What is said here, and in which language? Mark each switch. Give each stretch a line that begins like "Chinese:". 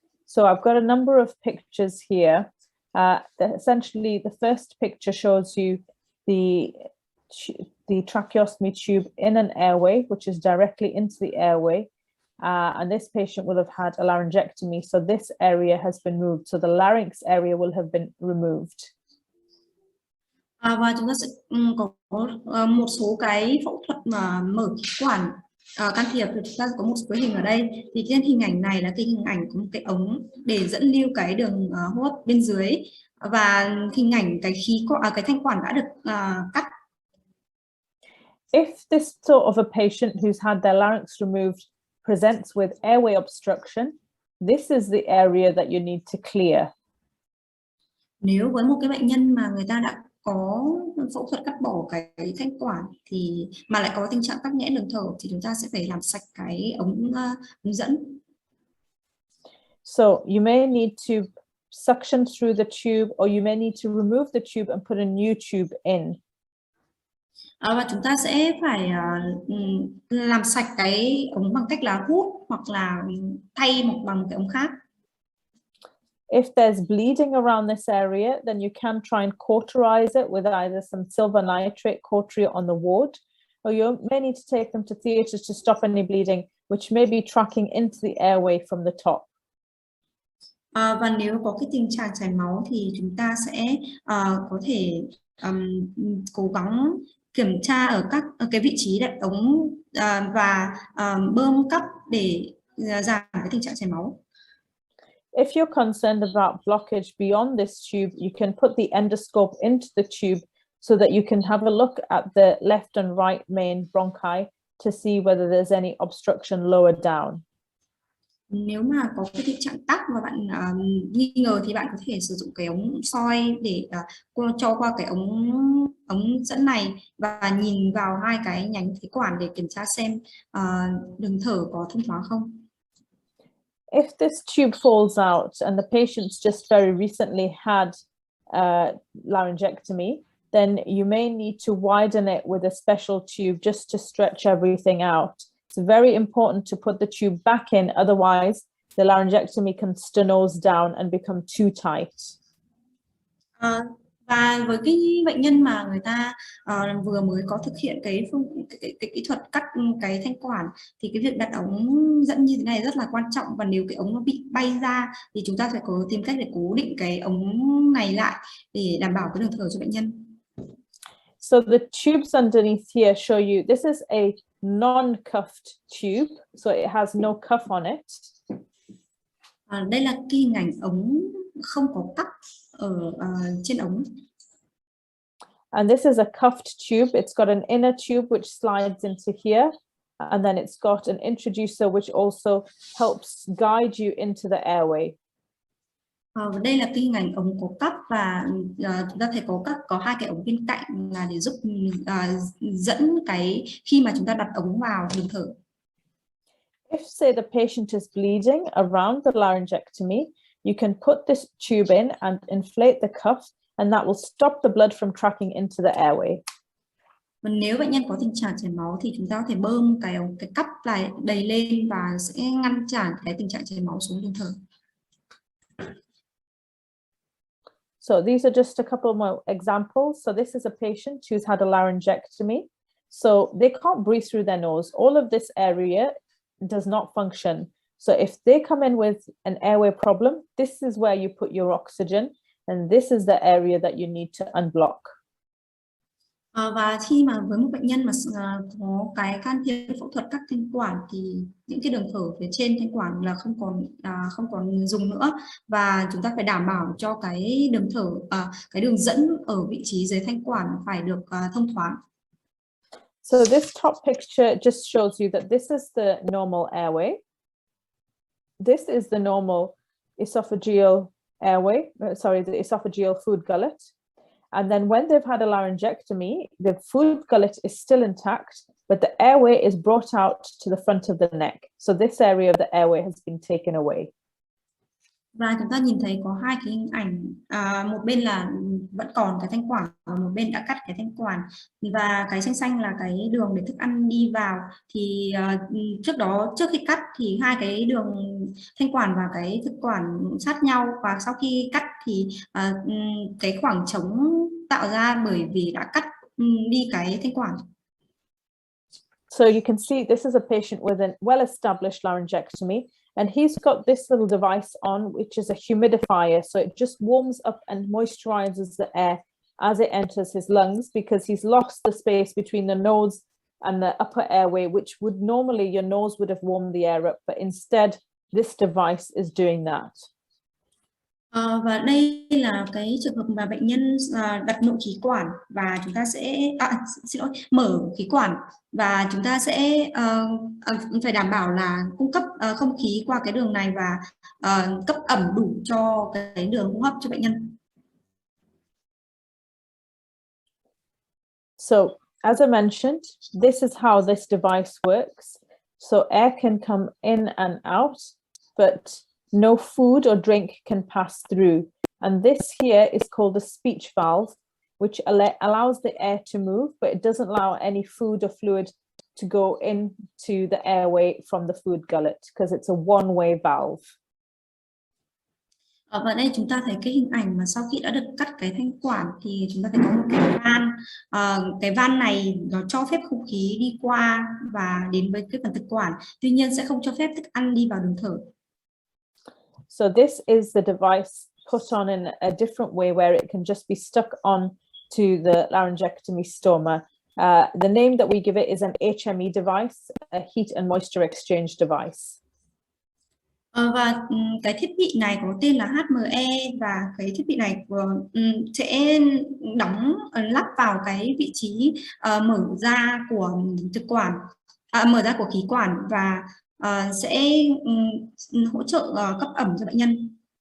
English: So I've got a number of pictures here. Essentially, the first picture shows you the tracheostomy tube in an airway, which is directly into the airway. And this patient will have had a laryngectomy. So this area has been moved. So the larynx area will have been removed.
Vietnamese: Và chúng ta sẽ có một số cái phẫu thuật mà mở khí quản can thiệp, thì chúng ta có một cái hình ở đây. Thì trên hình ảnh này là cái hình ảnh có một cái ống để dẫn lưu cái đường hô hấp bên dưới, và hình ảnh cái cái thanh quản đã được cắt.
English: If this sort of a patient who's had their larynx removed presents with airway obstruction, this is the area that you need to clear.
Vietnamese: Nếu với một cái bệnh nhân mà người ta đã có phẫu thuật cắt bỏ cái thanh quản thì mà lại có tình trạng tắc nghẽn đường thở, thì chúng ta sẽ phải làm sạch cái ống dẫn.
English: So you may need to suction through the tube, or you may need to remove the tube and put a new tube in.
Vietnamese: Và chúng ta sẽ phải làm sạch cái ống bằng cách là hút, hoặc là thay bằng một cái ống khác.
English: If there's bleeding around this area, then you can try and cauterize it with either some silver nitrate cautery on the ward, or you may need to take them to theatre to stop any bleeding, which may be tracking into the airway from the top.
Vietnamese: Và nếu có cái tình trạng chảy máu thì chúng ta sẽ có thể cố gắng kiểm tra ở cái vị trí đặt ống và bơm cấp để giảm cái tình trạng chảy máu.
English: If you're concerned about blockage beyond this tube, you can put the endoscope into the tube so that you can have a look at the left and right main bronchi to see whether there's any obstruction lower down.
Vietnamese: Nếu mà có cái tình trạng tắc và bạn nghi ngờ thì bạn có thể sử dụng cái ống soi để cho qua cái ống dẫn này và nhìn vào hai cái nhánh khí quản để kiểm tra xem đường thở có thông thoáng không.
English: If this tube falls out and the patient's just very recently had laryngectomy, then you may need to widen it with a special tube just to stretch everything out. It's very important to put the tube back in, otherwise the laryngectomy can stenose down and become too tight.
Vietnamese: Và với cái bệnh nhân mà người ta vừa mới có thực hiện cái kỹ thuật cắt cái thanh quản, thì cái việc đặt ống dẫn như thế này rất là quan trọng, và nếu cái ống nó bị bay ra thì chúng ta phải có tìm cách để cố định cái ống này lại để đảm bảo cái đường thở cho bệnh nhân.
English: So the tubes underneath here show you this is a non-cuffed tube, so it has no cuff on it.
Vietnamese: Đây là cái hình ảnh ống không có cuff ở trên ống.
English: And this is a cuffed tube. It's got an inner tube which slides into here, and then it's got an introducer which also helps guide you into the airway.
Vietnamese: Đây là cái hình ảnh ống có cuff, và chúng ta thấy có hai cái ống bên cạnh là để giúp dẫn cái khi mà chúng ta đặt ống vào đường thở.
English: If, say, the patient is bleeding around the laryngectomy, you can put this tube in and inflate the cuff, and that will stop the blood from tracking into the airway.
Vietnamese: Và nếu bệnh nhân có tình trạng chảy máu thì chúng ta có thể bơm cái cuff lại đầy lên và sẽ ngăn cản cái tình trạng chảy máu xuống đường thở.
English: So these are just a couple more examples. So this is a patient who's had a laryngectomy. So they can't breathe through their nose. All of this area does not function. So if they come in with an airway problem, this is where you put your oxygen, and this is the area that you need to unblock.
Vietnamese: Và khi mà với một bệnh nhân mà có cái can thiệp phẫu thuật cắt thanh quản thì những cái đường thở phía trên thanh quản là không còn dùng nữa, và chúng ta phải đảm bảo cho cái đường thở cái đường dẫn ở vị trí dưới thanh quản phải được thông thoáng.
English: So this top picture just shows you that this is the normal airway. This is the normal esophageal airway, the esophageal food gullet. And then when they've had a laryngectomy, the food gullet is still intact, but the airway is brought out to the front of the neck. So this area of the airway has been taken away.
Vietnamese: Và chúng ta nhìn thấy có hai cái hình ảnh, một bên là vẫn còn cái thanh quản và một bên đã cắt cái thanh quản, và cái xanh xanh là cái đường để thức ăn đi vào. Thì trước khi cắt thì hai cái đường thanh quản và cái thực quản sát nhau, và sau khi cắt thì cái khoảng trống tạo ra bởi vì đã cắt đi cái thanh quản.
English: So you can see this is a patient with a well-established laryngectomy, and he's got this little device on, which is a humidifier. So it just warms up and moisturizes the air as it enters his lungs, because he's lost the space between the nose and the upper airway, which would normally your nose would have warmed the air up, but instead this device is doing that.
Vietnamese: Và đây là cái trường hợp mà bệnh nhân đặt nội khí quản, và chúng ta sẽ xin lỗi, mở khí quản, và chúng ta sẽ phải đảm bảo là cung cấp không khí qua cái đường này và cấp ẩm đủ cho cái đường hô hấp cho bệnh nhân.
English: So as I mentioned, this is how this device works. So air can come in and out, but no food or drink can pass through. And this here is called a speech valve, which allows the air to move, but it doesn't allow any food or fluid to go into the airway from the food gullet, because it's a one-way valve.
Vietnamese: Và đây chúng ta thấy cái hình ảnh mà sau khi đã được cắt cái thanh quản thì chúng ta thấy có một cái van. Cái van này nó cho phép không khí đi qua và đến với cái phần thực quản, tuy nhiên sẽ không cho phép thức ăn đi vào đường thở.
English: So this is the device put on in a different way, where it can just be stuck on to the laryngectomy stoma. The name that we give it is an HME device, a heat and moisture exchange device.
Vietnamese: Và cái thiết bị này có tên là HME, và cái thiết bị này sẽ lắp vào cái vị trí mở ra của thực quản, mở ra của khí quản, và sẽ hỗ trợ cấp ẩm cho bệnh nhân.